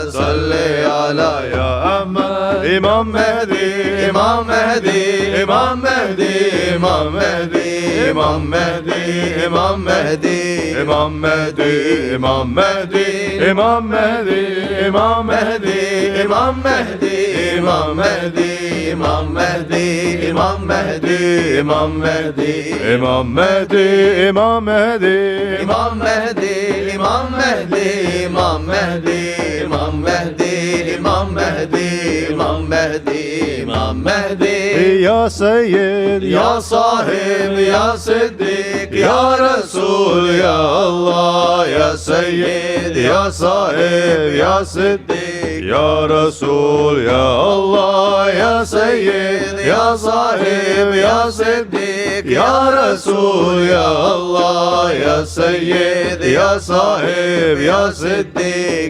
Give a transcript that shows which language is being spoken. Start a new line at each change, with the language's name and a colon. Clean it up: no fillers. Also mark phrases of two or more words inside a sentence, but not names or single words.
Arabic: صل على يا أحمد إمام مهدي إمام مهدي إمام مهدي إمام مهدي إمام مهدي إمام مهدي إمام مهدي إمام مهدي إمام مهدي إمام مهدي إمام مهدي إمام مهدي إمام مهدي إمام مهدي إمام مهدي إمام مهدي إمام مهدي إمام مهدي إمام إمام مهدي، إمام مهدي، إمام مهدي، إمام مهدي، إمام مهدي، إمام مهدي. يا سيد, يا صاحب, يا صديق، يا رسول، يا الله، يا سيد، يا صاحب، يا صديق, يا رسول، يا الله, يا سيد، يا صاحب، يا صديق، يا رسول، يا الله، يا سيد، يا صاحب، يا صديق,